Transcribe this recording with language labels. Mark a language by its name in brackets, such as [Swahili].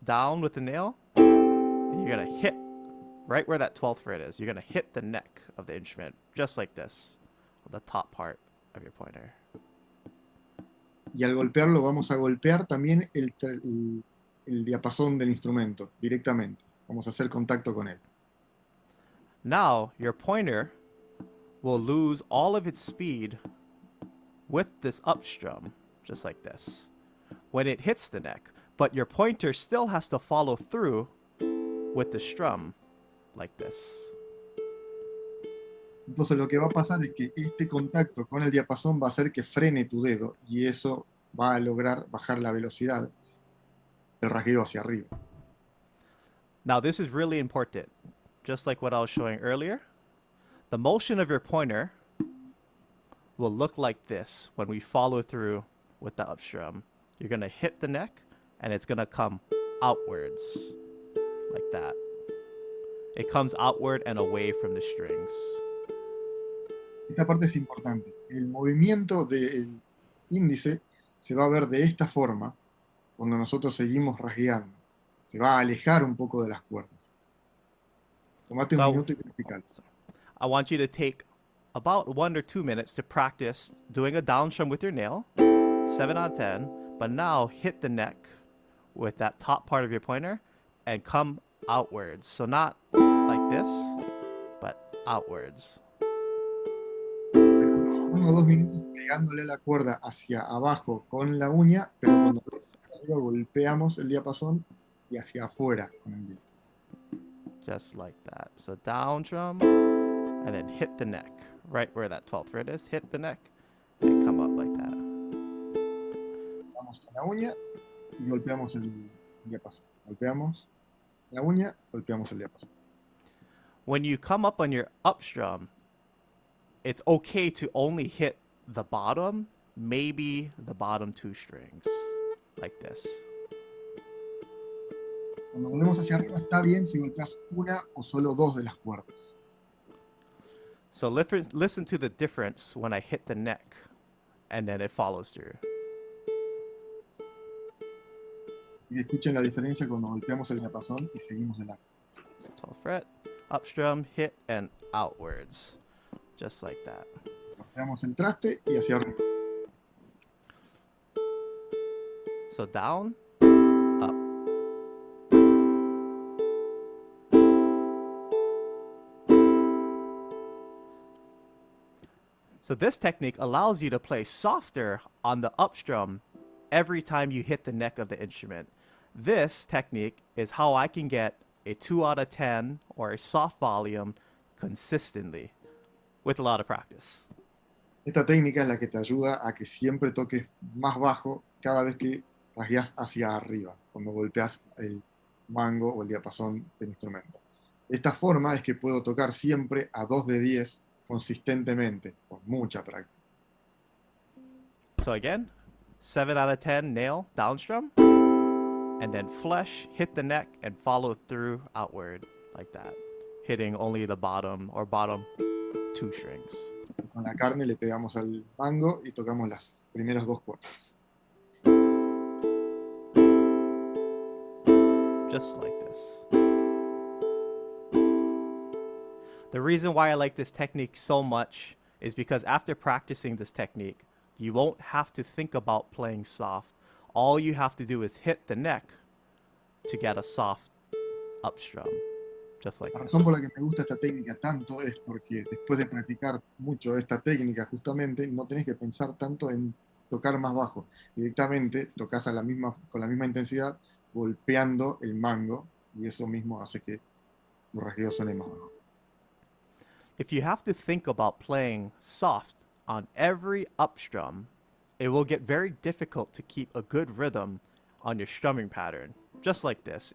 [English] Down with the nail, and you're going to hit right where that 12th fret is. You're going to hit the neck of the instrument, just like this, the top part of your pointer. [Spanish] Y al golpearlo vamos a golpear también el diapasón del instrumento directamente. Vamos a hacer contacto con él. [English] Now, your pointer will lose all of its speed with this up strum, just like this, when it hits the neck. But your pointer still has to follow through with the strum, like this. [Spanish] Entonces lo que va a pasar es que este contacto con el diapasón va a hacer que frene tu dedo y eso va a lograr bajar la velocidad del rasgueo hacia arriba. [English] Now, this is really important. Just like what I was showing earlier, the motion of your pointer will look like this when we follow through with the up strum. You're going to hit the neck, and it's going to come outwards, like that. It comes outward and away from the strings. [Spanish] Esta parte es importante. El movimiento del índice se va a ver de esta forma cuando nosotros seguimos rasgueando. Se va a alejar un poco de las cuerdas. Tomate un minuto y practicalo. [English] I want you to take about 1 or 2 minutes to practice doing a down strum with your nail, 7 out of 10, but now hit the neck with that top part of your pointer and come outwards. So not like this, but outwards. [Spanish] 1 o 2 minutos pegándole la cuerda hacia abajo con la uña, pero cuando golpeamos el diapasón y hacia afuera con el dedo. [English] Just like that. So down strum, and then hit the neck, right where that 12th fret is. Hit the neck, and come up like that. [Spanish] Vamos a la uña y golpeamos el diapasón. Golpeamos la uña, golpeamos el diapasón. [English] When you come up on your up strum, it's okay to only hit the bottom, maybe the bottom 2 strings, like this. [Spanish] Cuando volvemos hacia arriba está bien si golpeas una o solo 2 de las cuerdas. [English] So listen to the difference when I hit the neck, and then it follows through. [Spanish] Y escuchen la diferencia cuando golpeamos el diapasón y seguimos de largo. [English] So 12th fret, up strum, hit, and outwards. Just like that. [Spanish] Golpeamos el traste y hacia arriba. [English] So down, up. So this technique allows you to play softer on the up strum every time you hit the neck of the instrument. This technique is how I can get a 2 out of 10 or a soft volume consistently with a lot of practice. [Spanish] Esta técnica es la que te ayuda a que siempre toques más bajo cada vez que rasgueas hacia arriba, cuando golpeas el mango o el diapasón del instrumento. Esta forma es que puedo tocar siempre a 2 de 10 consistentemente, con mucha práctica. [English] So again, 7 out of 10 nail down strum, and then flush, hit the neck, and follow through outward like that, hitting only the bottom or bottom 2 strings. [Spanish] Con la carne le pegamos al mango y tocamos las primeras 2 cuerdas. [English] Just like this. The reason why I like this technique so much is because after practicing this technique, you won't have to think about playing soft. All you have to do is hit the neck to get a soft up strum. Just like [Spanish] La [English] this. [Spanish] razón por la que me gusta esta técnica tanto es porque después de practicar mucho esta técnica, justamente no tenés que pensar tanto en tocar más bajo. Directamente tocas con la misma intensidad, golpeando el mango, y eso mismo hace que tu rasgueo suene más bajo. [English] If you have to think about playing soft on every up strum, it will get very difficult to keep a good rhythm on your strumming pattern. Just like this.